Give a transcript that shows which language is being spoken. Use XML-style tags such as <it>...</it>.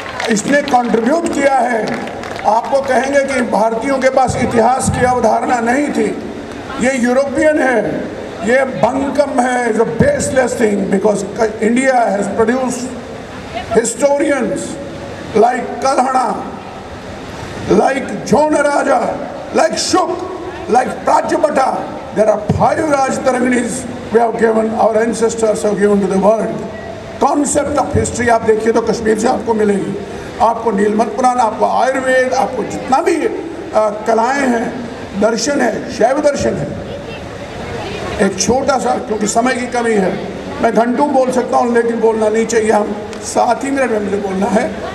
<hi>इसने कंट्रीब्यूट किया है। आपको कहेंगे कि भारतीयों के पास इतिहास की अवधारणा नहीं थी, ये यूरोपियन है, ये बंकम है,</hi> <en>Is a baseless thing, because India has produced historians like Kalhana, like Jonaraja, like Shuk, like Prajapata. There are 5 Rajtaranis we have given, our ancestors have given to the world. Concept of history</en> <hi>आप देखिए तो कश्मीर से आपको मिलेगी। आपको नीलमत पुराण, आपको आयुर्वेद, आपको जितना भी कलाएं हैं, दर्शन है, शैव दर्शन है। एक छोटा सा, क्योंकि समय की कमी है, मैं घंटों बोल सकता हूँ, लेकिन बोलना नहीं चाहिए, हम 7 ही मिनट में मुझे बोलना है।</hi>